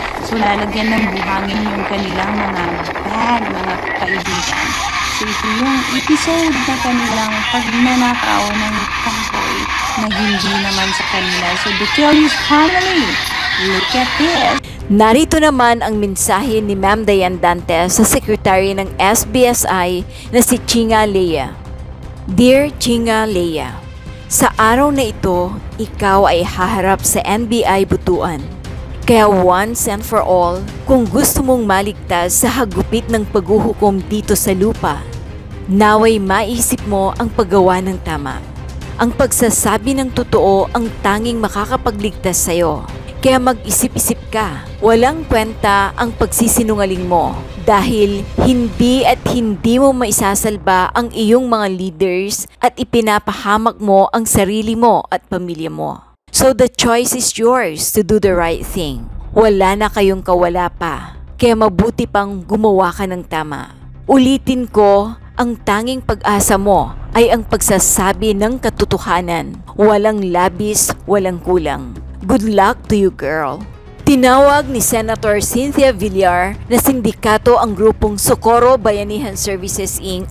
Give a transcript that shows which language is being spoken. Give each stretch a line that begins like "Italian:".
Filipino: So lalagyan ng buhangin yung kanilang mga bag, mga kaibigan. So ito yung episode na kanilang pagnanakaw ng kahoy na hindi naman sa kanila.
English: So the Kelly's family, look at this.
Filipino: Narito naman ang mensahe ni Ma'am Diane Dantes sa Secretary ng SBSI na si Chinga Lea. Dear Chinga Lea, sa araw na ito, ikaw ay haharap sa NBI butuan. Kaya
English: once and for all,
Filipino: kung gusto mong maligtas sa hagupit ng paghuhukom dito sa lupa, naway maisip mo ang paggawa ng tama. Ang pagsasabi ng totoo ang tanging makakapagligtas sa'yo. Kaya mag-isip-isip ka. Walang kwenta ang pagsisinungaling mo dahil hindi mo maisasalba ang iyong mga leaders at ipinapahamak mo ang sarili mo at pamilya mo.
English: So the choice is yours to do the right thing.
Filipino: Wala na kayong kawala pa. Kaya mabuti pang gumawa ka ng tama. Ulitin ko, ang tanging pag-asa mo ay ang pagsasabi ng katotohanan. Walang labis, walang kulang.
English: Good luck to you, girl.
Filipino: Tinawag ni Senator Cynthia Villar na sindikato ang grupong Socorro Bayanihan Services Inc.